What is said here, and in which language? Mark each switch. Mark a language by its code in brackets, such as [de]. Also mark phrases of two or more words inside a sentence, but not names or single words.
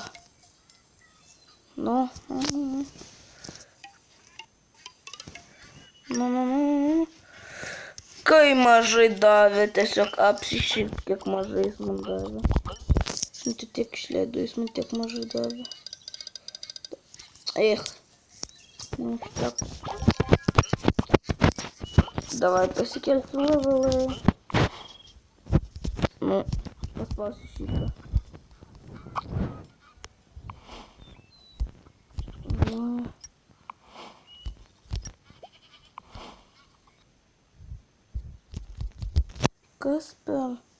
[lt] Nu. Kai mažai davė, tiesiog apsišyt, kiek mažai jis man davė. Tai tiek išleido, jis man tiek mažai davė. [ru] Ech. Так. [lt] Давай pasikelsime levelai. Nu, paspausiu šitą. Kas per?